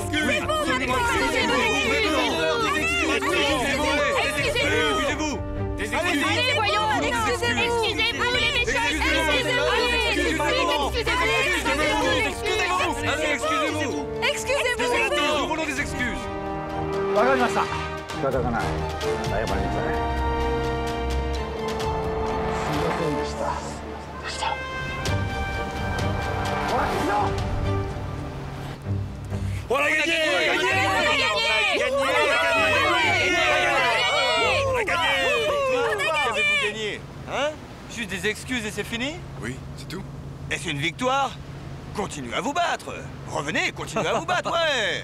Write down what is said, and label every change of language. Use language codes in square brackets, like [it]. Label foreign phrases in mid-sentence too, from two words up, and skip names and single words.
[fr] Excusez-vous! Allez, voyons! Excusez-vous! Excusez-vous, les méchants! Excusez-vous! Excusez-vous! Nous voulons des excuses. [ja] わかりました。仕方がない。謝りなさい。すみませんでした。ほら、行くよ。 [fr] On a gagné! On a gagné! Qu'avez-vous gagné? Hein? Juste des excuses et c'est fini? Oui, c'est tout. Est-ce une victoire? Continuez à vous battre! Revenez, continuez à vous battre, ouais!